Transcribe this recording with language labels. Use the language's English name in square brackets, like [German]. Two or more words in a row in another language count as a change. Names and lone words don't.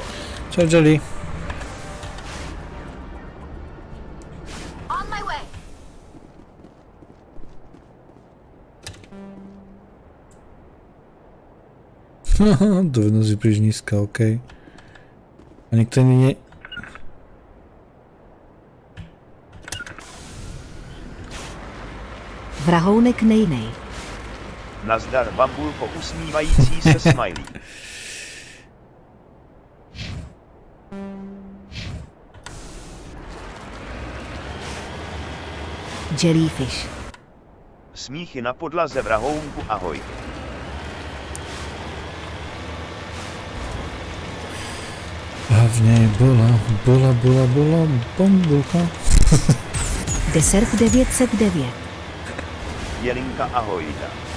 [Slovak] Čau, Jelly. [English] On my way. [Slovak] Dovednosť je príliš nízka, OK. A nikto iný nie... [Czech] Vrahounek nejnej. Nazdar Bambulko usmívající se smiley. Jellyfish. Smíchy na podlaze vrahounku ahoj. [Slovak] A v nej bola bambulka. Desert 909. [Czech] Jelinka ahojda.